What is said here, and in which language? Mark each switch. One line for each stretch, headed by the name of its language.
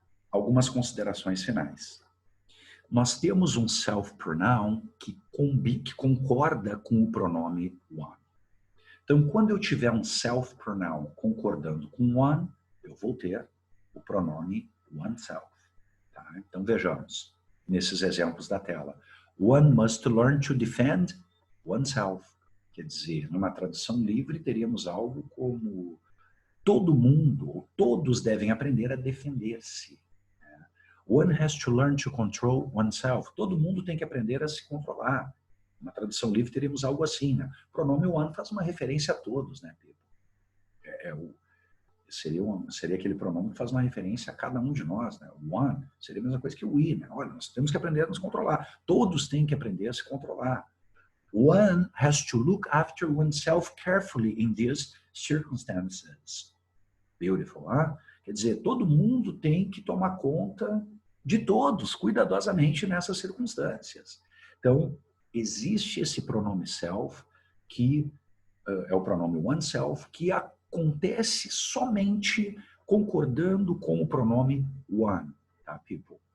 Portuguese: Algumas considerações finais. Nós temos um self-pronoun que concorda com o pronome one. Então, quando eu tiver um self-pronoun concordando com one, eu vou ter o pronome oneself. Tá? Então, vejamos nesses exemplos da tela.
English: One must learn to defend oneself.
Portuguese: Quer dizer, numa tradução livre, teríamos algo como todo mundo, ou todos devem aprender a defender-se.
English: One has to learn to control oneself.
Portuguese: Todo mundo tem que aprender a se controlar. Na tradução livre teríamos algo assim, né? O pronome one faz uma referência a todos, né, Pedro? Seria aquele pronome que faz uma referência a cada um de nós, né? O one seria a mesma coisa que o we, né? Olha, nós temos que aprender a nos controlar. Todos têm que aprender a se controlar.
English: One has to look after oneself carefully in these circumstances. Beautiful, huh?
Portuguese: Quer dizer, todo mundo tem que tomar conta de todos, cuidadosamente nessas circunstâncias. Então, existe esse pronome self, que é o pronome oneself, que acontece somente concordando com o pronome one, tá, people?